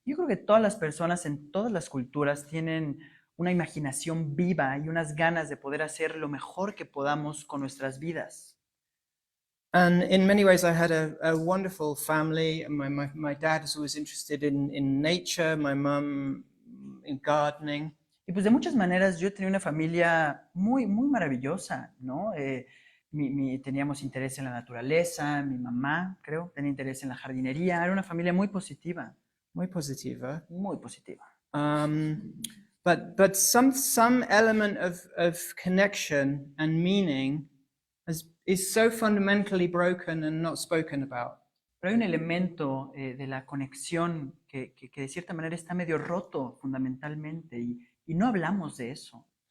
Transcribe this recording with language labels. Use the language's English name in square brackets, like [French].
[Spanish] Yo creo que todas las personas en todas las culturas tienen una imaginación viva y unas ganas de poder hacer lo mejor que podamos con nuestras vidas. [English] And in many ways I had a wonderful family. My dad was always interested in nature, my mom in gardening. [Spanish] Y pues de muchas maneras yo tenía una familia muy maravillosa, ¿no? Teníamos interés en la naturaleza, mi mamá, creo, tenía interés en la jardinería, era una familia muy positiva. Muy positiva. Muy positiva. [English] But some element of connection and meaning is so fundamentally broken and not spoken about. [Spanish] Pero hay un elemento de la conexión que de cierta manera está medio roto fundamentalmente y no hablamos de eso.